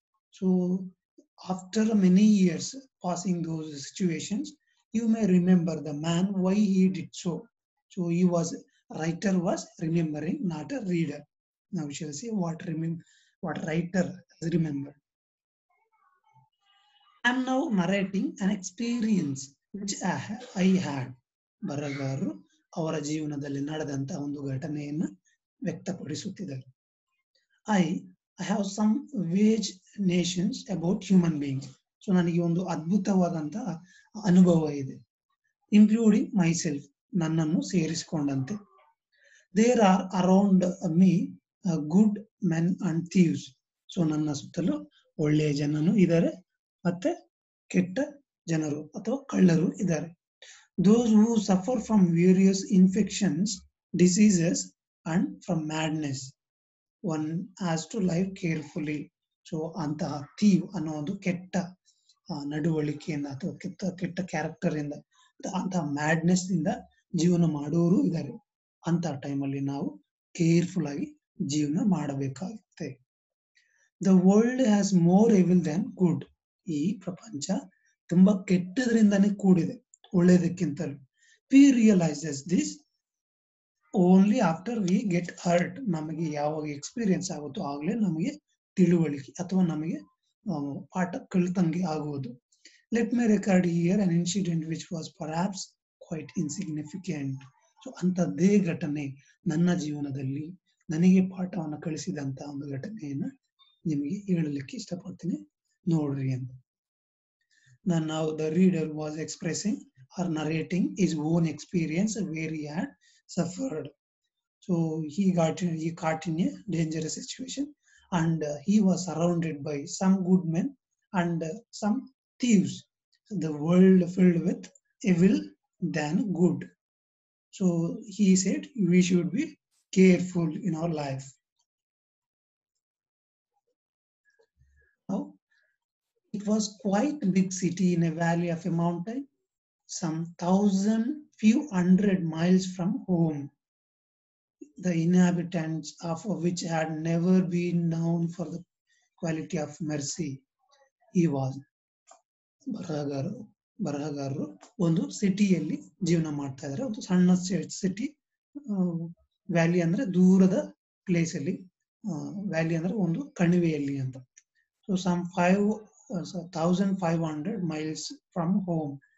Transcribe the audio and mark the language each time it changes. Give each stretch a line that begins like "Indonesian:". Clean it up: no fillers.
English: So after many years passing those situations, you may remember the man why he did so. So he was writer was remembering, not a reader. Now we shall see what writer has remembered. I am now narrating an experience which I had.
Kannada: ಬರಹಗಾರರು ಅವರ ಜೀವನದಲ್ಲಿ ನಡೆದಂತ ಒಂದು ಘಟನೆಯನ್ನು ವ್ಯಕ್ತಪಡಿಸುತ್ತಿದ್ದಾರೆ.
English: I have some vague notions about human beings.
Kannada: So ನನಗೆ ಒಂದು ಅದ್ಭುತವಾದಂತಹ ಅನುಭವ ಇದೆ.
English: including myself,
Kannada: ನನ್ನನ್ನು ಸೇರಿಸಿಕೊಂಡಂತೆ.
English: There are around me good men and thieves.
Kannada: So ನನ್ನ ಸುತ್ತಲೂ ಒಳ್ಳೆಯ ಜನರು ಇದ್ದಾರೆ, ಮತ್ತೆ ಕೆಟ್ಟ ಜನರು ಅಥವಾ ಕಳ್ಳರು ಇದ್ದಾರೆ.
English: Those who suffer from various infections, diseases, and from madness. One has to live carefully.
Kannada: So ಅಂತಹ ಥೀವ್ ಅನ್ನೋ ಒಂದು ಕೆಟ್ಟ ನಡವಳಿಕೆಯಿಂದ ಅಥವಾ ಕೆಟ್ಟ ಕ್ಯಾರೆಕ್ಟರ್ ಇಂದ, ಅಂತಹ ಮ್ಯಾಡ್ನೆಸ್ ಇಂದ ಜೀವನ ಮಾಡೋರು ಇದ್ದಾರೆ. ಅಂತ ಟೈಮಲ್ಲಿ ನಾವು ಕೇರ್ಫುಲ್ ಆಗಿ ಜೀವನ ಮಾಡಬೇಕಾಗುತ್ತೆ.
English: The world has more evil than good.
Kannada: ಈ ಪ್ರಪಂಚ ತುಂಬಾ ಕೆಟ್ಟದ್ರಿಂದಾನೇ ಕೂಡಿದೆ, ಒಳ್ಳೆಯದಕ್ಕಿಂತಲೂ.
English: We realises this only after we get hurt.
Kannada: ನಮಗೆ ಯಾವಾಗ ಎಕ್ಸ್ಪೀರಿಯನ್ಸ್ ಆಗುತ್ತೋ ಆಗಲೇ ನಮಗೆ ತಿಳುವಳಿಕೆ ಅಥವಾ ನಮಗೆ ಪಾಠ ಕಲಿತಂಗೆ ಆಗುವುದು.
English: Let my record here an incident which was perhaps quite insignificant.
Kannada: So ಅಂಥದ್ದೇ ಘಟನೆ ನನ್ನ ಜೀವನದಲ್ಲಿ ನನಗೆ ಪಾಠವನ್ನು ಕಲಿಸಿದಂತ ಒಂದು ಘಟನೆಯನ್ನು ನಿಮಗೆ ಹೇಳಲಿಕ್ಕೆ ಇಷ್ಟಪಡ್ತೀನಿ, ನೋಡ್ರಿ ಅಂತ.
English: Now the reader was expressing or narrating his own experience where he had suffered. So he caught in a dangerous situation, and he was surrounded by some good men and some thieves. The world filled with evil than good. So he said we should be careful in our life. Now, it was quite a big city in a valley of a mountain, some few hundred miles from home. The inhabitants of which had never been known for the quality of mercy. He was
Kannada: ಬರಹಗಾರರು ಒಂದು ಸಿಟಿಯಲ್ಲಿ ಜೀವನ ಮಾಡ್ತಾ ಇದ್ದಾರೆ. ಒಂದು ಸಣ್ಣ city, valley ಅಂದ್ರೆ ದೂರದ ಪ್ಲೇಸ್ ಅಲ್ಲಿ, ವ್ಯಾಲಿ ಅಂದ್ರೆ ಒಂದು ಕಣಿವೆಯಲ್ಲಿ ಅಂತ.
English: So some 1500 miles from home.